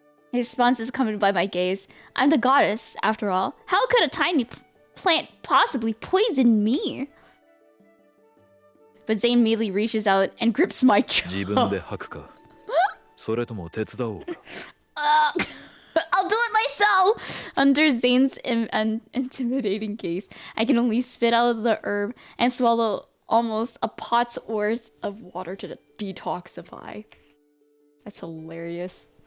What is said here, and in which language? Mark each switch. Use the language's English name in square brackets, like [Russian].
[English] His response is accompanied by my gaze. I'm the goddess, after all. How could a tiny plant possibly poison me? But Zayne immediately reaches out and grips my jaw. [Japanese] 自分で吐くかそれとも手伝おうか [English] I'll do it myself! Under Zayne's intimidating gaze, I can only spit out the herb and swallow almost a pot's worth of water to detoxify. That's hilarious.